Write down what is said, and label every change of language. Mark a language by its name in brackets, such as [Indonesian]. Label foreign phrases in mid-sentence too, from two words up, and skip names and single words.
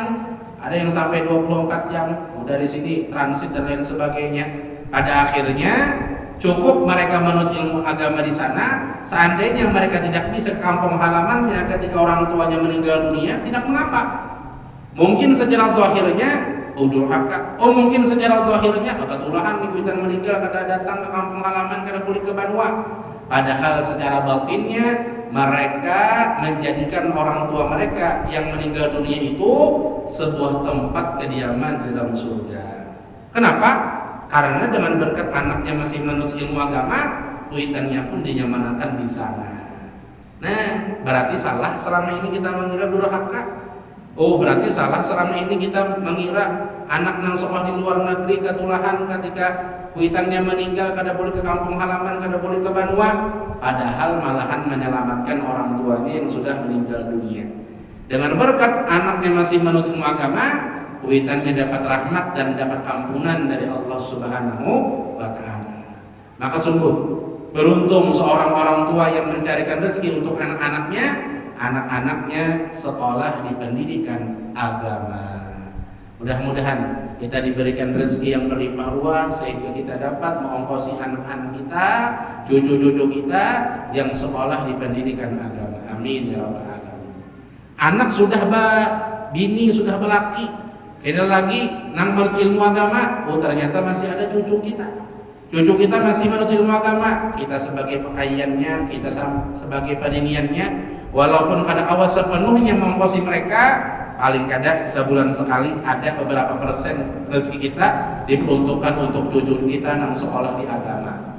[Indonesian] Ada yang sampai 24 jam, dari sini transit dan lain sebagainya. Pada akhirnya cukup mereka menuntut ilmu agama di sana. Seandainya mereka tidak bisa ke kampung halamannya ketika orang tuanya meninggal dunia, tidak mengapa. Mungkin sejarah akhirnya durhaka. Oh mungkin secara zahirnya kebetulan Kuitan meninggal kada datang ke kampung halaman, kada pulang ke Banua. Padahal secara batinnya mereka menjadikan orang tua mereka yang meninggal dunia itu sebuah tempat kediaman di dalam surga. Kenapa? Karena dengan berkat anaknya masih menurut ilmu agama, kuitannya pun dinyamanakan di sana. Nah, berarti salah selama ini kita mengira durhaka. Oh, berarti salah selama ini kita mengira anak yang sekolah di luar negeri ketulahan ketika kuitannya meninggal kada boleh ke kampung halaman, kada boleh ke Banua. Padahal malahan menyelamatkan orang tuanya yang sudah meninggal dunia. Dengan berkat anaknya masih menurut ilmu agama, kuitannya dapat rahmat dan dapat ampunan dari Allah [Arabic] Subhanahu wa Ta'ala. [Indonesian] Maka sungguh beruntung seorang orang tua yang mencarikan rezeki untuk anak-anaknya sekolah di pendidikan agama. Mudah-mudahan kita diberikan rezeki yang berlimpah ruah sehingga kita dapat mengongkosi anak-anak kita, cucu-cucu kita yang sekolah di pendidikan agama. [Arabic] Amin ya rabbal alamin. [Banjar] Anak sudah bini sudah belaki, kena lagi nang menurut ilmu agama, [Indonesian] oh ternyata masih ada cucu kita. Cucu kita masih menurut ilmu agama, kita sebagai pakaiannya, kita sebagai peniniannya, walaupun [Banjar] kada awas [Indonesian] sepenuhnya mengongkosi mereka, paling kada sebulan sekali ada beberapa persen rezeki kita diperuntukkan untuk cucu kita yang sekolah di agama.